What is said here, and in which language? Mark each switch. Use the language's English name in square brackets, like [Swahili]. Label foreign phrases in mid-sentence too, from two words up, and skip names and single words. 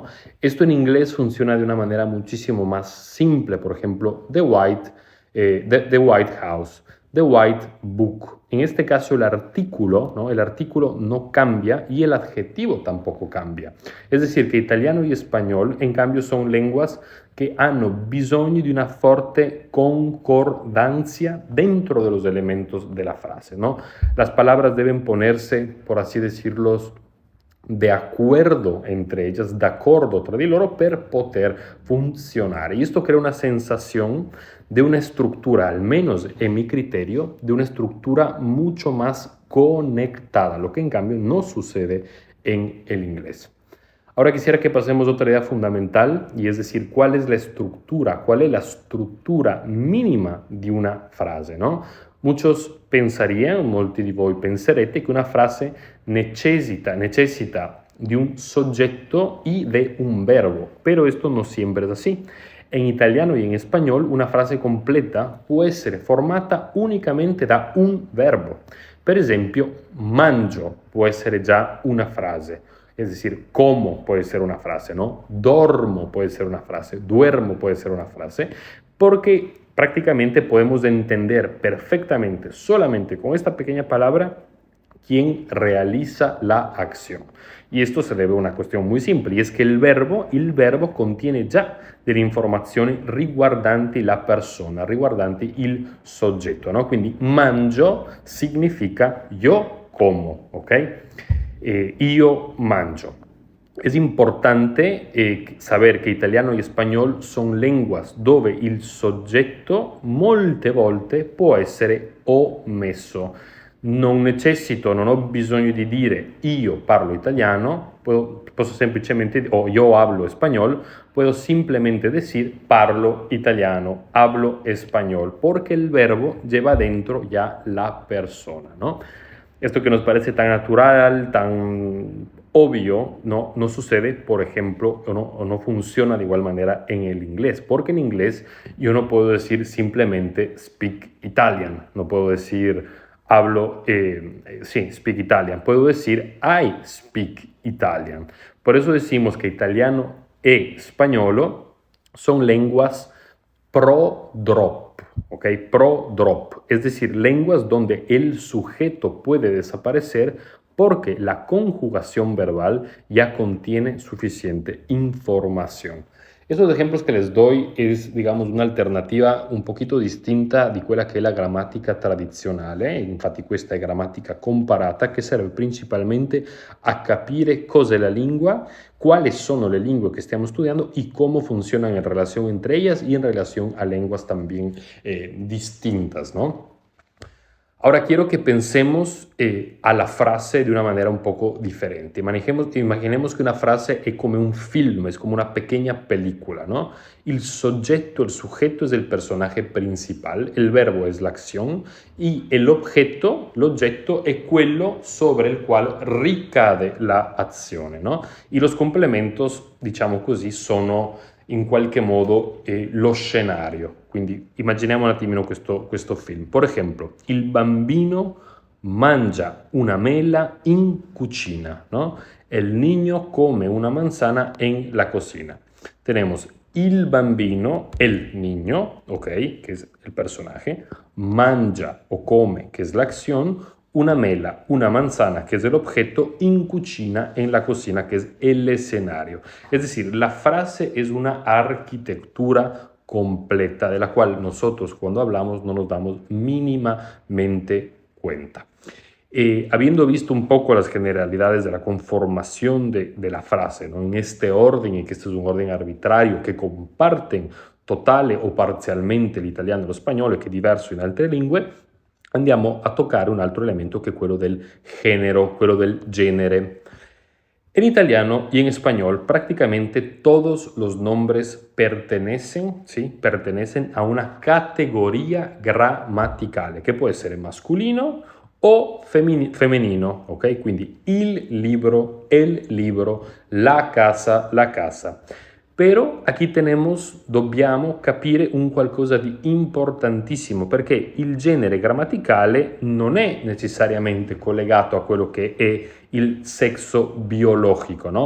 [Spanish] Esto en inglés funciona de una manera muchísimo más simple, por ejemplo, [English] The White House, The White Book. [Spanish] En este caso el artículo, ¿no? El artículo no cambia y el adjetivo tampoco cambia. Es decir, que italiano y español, en cambio, son lenguas [Italian] che hanno bisogno di una forte [Spanish] concordancia dentro de los elementos de la frase, ¿no? Las palabras deben ponerse, por así decirlo, de acuerdo entre ellas, [Italian] d'accordo tra di loro per poter funzionare. [Spanish] Y esto crea una sensación de una estructura, al menos en mi criterio, de una estructura mucho más conectada, lo que en cambio no sucede en el inglés. Ahora quisiera que pasemos a otra idea fundamental, y es decir, cuál es la estructura mínima di una frase, ¿no? Muchos pensarían, [Italian] molti di voi penserete, che una frase [Spanish] necesita [Italian] di un soggetto [Spanish] y de un verbo, pero esto no siempre es así. En italiano y en español, una frase completa [Italian] può essere formata unicamente da un verbo. Per esempio, mangio può essere già una frase. [Spanish] Es decir, como puede ser una frase, ¿no? Dormo puede ser una frase, duermo puede ser una frase, porque prácticamente podemos entender perfectamente, solamente con esta pequeña palabra, quién realiza la acción. Y esto se debe a una cuestión muy simple, y es que [Italian] il verbo contiene già delle informazioni riguardanti la persona, riguardanti il soggetto, ¿no? Quindi mangio significa [Spanish] yo como, [Italian] ¿ok? Io mangio. [Spanish] Es importante saber [Italian] che italiano e spagnolo sono lenguas dove il soggetto molte volte può essere omesso. Non ho bisogno di dire io parlo italiano, posso semplicemente, [Spanish] o yo hablo español, puedo simplemente decir [Italian] parlo italiano, [Spanish] hablo español, porque el verbo lleva dentro ya la persona, ¿no? Esto que nos parece tan natural, tan obvio, no sucede, por ejemplo, o no funciona de igual manera en el inglés, porque en inglés yo no puedo decir simplemente [English] speak Italian, [Spanish] no puedo decir hablo, sí, [English] speak Italian, [Spanish] puedo decir [English] I speak Italian. [Spanish] Por eso decimos que italiano e español son lenguas pro-drop, ¿ok? Pro-drop, es decir, lenguas donde el sujeto puede desaparecer porque la conjugación verbal ya contiene suficiente información. Esos ejemplos che les doy es, digamos, [Italian] un'alternativa un pochino distinta di quella che è la grammatica tradizionale, infatti questa è grammatica comparata che serve principalmente a capire cos'è la lingua, quali sono le lingue che stiamo studiando [Spanish] y cómo funcionan en relación entre ellas y en relación a lenguas también distintas, ¿no? Ahora quiero que pensemos a la frase de una manera un poco diferente. Imaginemos que una frase es como un film, es como una pequeña película, ¿no? El sujeto es el personaje principal, el verbo es la acción y [Italian] l'oggetto è quello [Spanish] sobre [Italian] il quale ricade la azione, [Spanish] no? Y los complementos, [Italian] diciamo così, sono in qualche modo lo scenario. Quindi immaginiamo un attimino questo film. Per esempio, il bambino mangia una mela in cucina, [Spanish] ¿no? El niño come una manzana en la cocina. Tenemos [Italian] il bambino, [Spanish] el niño, ok, que es el personaje, [Italian] mangia o come, [Spanish] que es la acción, [Italian] una mela, [Spanish] una manzana, que es el objeto, [Italian] in cucina, [Spanish] en la cocina, que es el escenario. Es decir, la frase es una arquitectura completa de la cual nosotros cuando hablamos no nos damos mínimamente cuenta. Habiendo visto un poco las generalidades de la conformación de la frase, ¿no? En este orden, y que este es un orden arbitrario, [Italian] che comparten totale o parzialmente l'italiano e lo spagnolo, che è diverso in altre lingue, andiamo a toccare un altro elemento che è quello del género, quello del genere. [Spanish] En italiano y en español prácticamente todos los nombres pertenecen, ¿sí? Pertenecen a una categoría [Italian] grammaticale, che può essere [Spanish] masculino o femenino, ok? [Italian] Quindi il libro, la casa, la casa. Però aquí dobbiamo capire un qualcosa di importantissimo, perché il genere grammaticale non è necessariamente collegato a quello che è il sexo biologico, no?